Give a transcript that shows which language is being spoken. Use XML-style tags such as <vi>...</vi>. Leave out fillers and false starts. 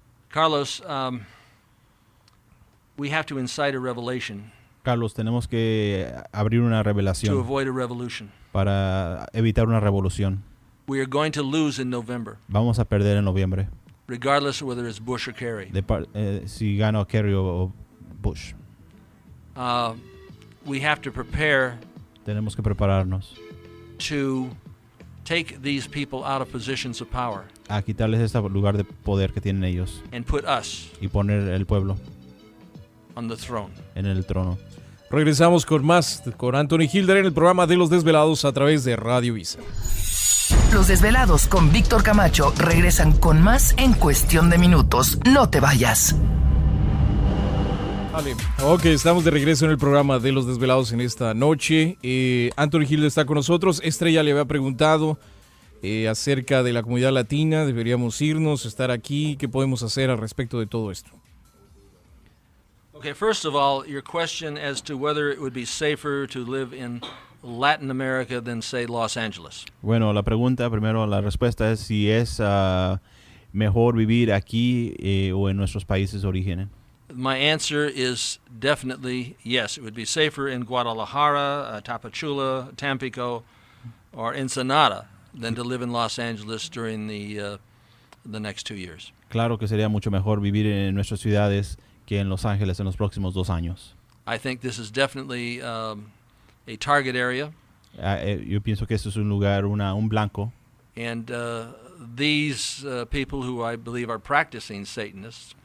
<en>Carlos, we have to incite a revelation</en> <es>Carlos, tenemos que abrir una</es> <en>to</en> <es>revelación</es> <en>avoid a revolution.</en> <es>para evitar una revolución.</es> <en>We are going to lose in November,</en> <es>Vamos a perder en noviembre,</es> <en>regardless of whether it's Bush or Kerry.</en> <es>si gana Kerry o Bush.</es> <en>We have to prepare</en> <es>Tenemos que prepararnos</es> <en>to take these people out of positions of power</en> <es>a quitarles este lugar de poder que tienen ellos</es> <en>and put us</en> <es>y poner el pueblo</es> <en>on the throne.</en> <es>en el trono. Regresamos con más con Anthony Hilder en el programa de Los Desvelados a través de Radio Visa. Los Desvelados con Víctor Camacho regresan con más en cuestión de minutos. No te vayas. Vale. Ok, estamos de regreso en el programa de Los Desvelados en esta noche. Anthony Hilder está con nosotros. Estrella le había preguntado acerca de la comunidad latina. ¿Deberíamos irnos, estar aquí? ¿Qué podemos hacer al respecto de todo esto?</es> <en>Okay, first of all, your question as to whether it would be safer to live in Latin America than, say, Los Angeles.</en> <es>Bueno, la respuesta es si es mejor vivir aquí o en nuestros países de origen.</es> <en>My answer is definitely yes. It would be safer in Guadalajara, Tapachula, Tampico, or Ensenada than to live in Los Angeles during the next 2 years.</en> <es>Claro que sería mucho mejor vivir en nuestras ciudades que en Los Ángeles en los próximos 2 años.</es> <en>I think this is definitely a target area.</en> <es>Yo pienso que esto es un lugar, un blanco.</es> <en>And these people who I believe are practicing Satanists.</en>